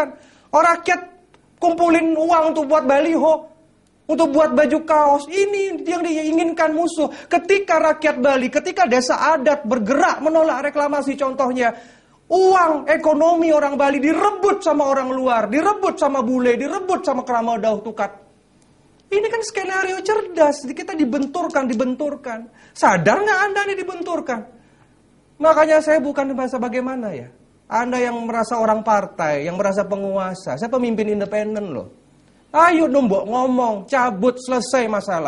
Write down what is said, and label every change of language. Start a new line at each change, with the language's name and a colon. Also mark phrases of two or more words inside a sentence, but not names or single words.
Indonesian: Orang rakyat kumpulin uang untuk buat baliho. Untuk buat baju kaos. Ini yang diinginkan musuh. Ketika rakyat Bali, ketika desa adat bergerak menolak reklamasi contohnya. Uang ekonomi orang Bali direbut sama orang luar, direbut sama bule, direbut sama
Balinese: kerama dauh tukat.
Indonesian: Ini kan skenario cerdas, kita dibenturkan. Sadar nggak Anda ini dibenturkan? Makanya saya bukan bahasa bagaimana ya. Anda yang merasa orang partai, yang merasa penguasa, saya pemimpin independen loh. Ayo nombok ngomong, cabut, selesai masalah.